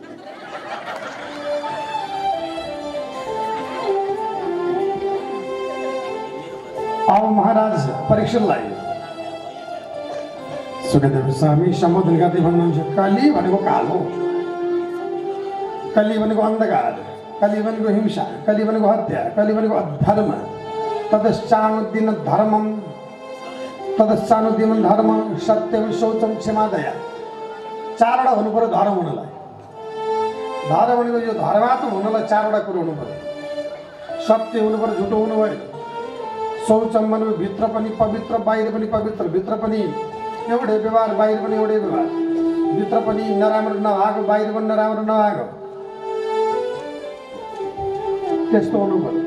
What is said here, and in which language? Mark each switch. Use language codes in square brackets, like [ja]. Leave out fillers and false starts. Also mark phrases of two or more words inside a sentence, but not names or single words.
[ne] अब महाराज परीक्षणलाई सुखदेव स्वामी सम्बोधन गर्दै भन्नुहुन्छ, कली भनेको कालो, कली भनेको अन्धकार, कली भनेको हिंसा, कली भनेको हत्या, कली भनेको अधर्म। [sa] तदश्चानुदिन धर्मम तदश्चानुदिन धर्म सत्यम शौचम क्षमा दया। [ne] चारवटा हुनु पर्यो धर्म हुनलाई। धर्म भनेको यो धर्मात्म हुनलाई चारवटा कुरो हुनु पर्यो। सत्य हुनु पर्यो, झुटो हुनु भएन। शौचम भनेको भित्र पनि पवित्र, बाहिर पनि पवित्र। भित्र पनि एउटै व्यवहार, बाहिर पनि एउटै व्यवहार। भित्र पनि नराम्रो नभएको, बाहिर पनि नराम्रो नभएको, त्यस्तो हुनु पर्यो।